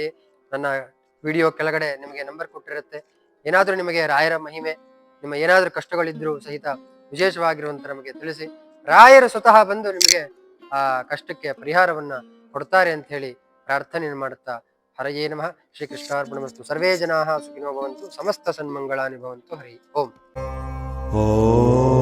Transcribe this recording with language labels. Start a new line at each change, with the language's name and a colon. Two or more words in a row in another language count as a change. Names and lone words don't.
Kannada: ನನ್ನ ವಿಡಿಯೋ ಕೆಳಗಡೆ ನಿಮಗೆ ನಂಬರ್ ಕೊಟ್ಟಿರುತ್ತೆ. ಏನಾದ್ರೂ ನಿಮಗೆ ರಾಯರ ಮಹಿಮೆ, ನಿಮ್ಮ ಏನಾದ್ರೂ ಕಷ್ಟಗಳಿದ್ರು ಸಹಿತ ವಿಶೇಷವಾಗಿರುವಂತ ನಮಗೆ ತಿಳಿಸಿ. ರಾಯರು ಸ್ವತಃ ಬಂದು ನಿಮಗೆ ಆ ಕಷ್ಟಕ್ಕೆ ಪರಿಹಾರವನ್ನ ಕೊಡ್ತಾರೆ ಅಂತ ಹೇಳಿ ಪ್ರಾರ್ಥನೆಯನ್ನು ಮಾಡುತ್ತಾ
Sanskrit: ಹರಯೇ ನಮಃ. ಶ್ರೀಕೃಷ್ಣಾರ್ಪಣಮಸ್ತು. ಸರ್ವೇ ಜನಾಃ ಸುಖಿನೋ ಭವಂತು, ಸಮಸ್ತ ಸನ್ಮಂಗಳಾನಿ ಭವಂತು. ಹರಿ ಓಂ.